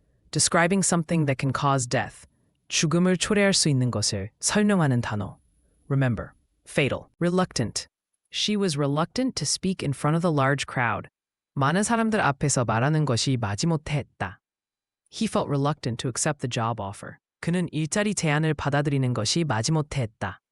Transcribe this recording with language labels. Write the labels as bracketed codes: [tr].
[en] Describing something that can cause death. [ko] 죽음을 초래할 수 있는 것을 설명하는 단어. [en] Remember, fatal. Reluctant. She was reluctant to speak in front of the large crowd. [ko] 많은 사람들 앞에서 말하는 것이 마지못해 했다. [en] He felt reluctant to accept the job offer. [ko] 그는 일자리 제안을 받아들이는 것이 마지못해 했다.